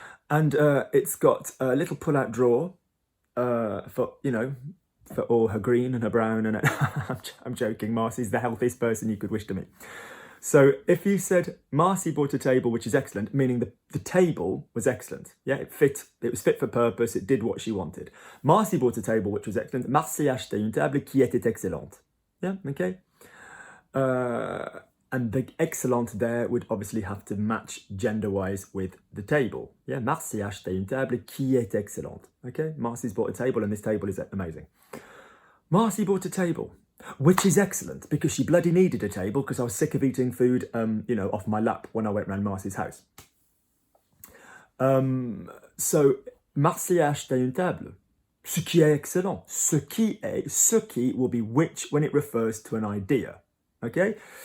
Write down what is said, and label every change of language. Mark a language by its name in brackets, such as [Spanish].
[English] And it's got a little pull-out drawer for, you know, for all her green and her brown. And I'm joking, Marcy's the healthiest person you could wish to meet. So if you said Marcy bought a table which is excellent, meaning the table was excellent. Yeah, it was fit for purpose, it did what she wanted. Marcy bought a table which was excellent. [French] Marcy a acheté une table qui était excellente. [English] Yeah, okay. And the excellent there would obviously have to match gender-wise with the table. [French] Yeah, Marcy a acheté une table qui est excellente. [English] Okay, Marcy's bought a table and this table is amazing. Marcy bought a table, which is excellent because she bloody needed a table because I was sick of eating food, you know, off my lap when I went round Marcy's house. [French] So, Marcy a acheté une table, ce qui est excellent. [English] Ce qui will be which when it refers to an idea. Okay?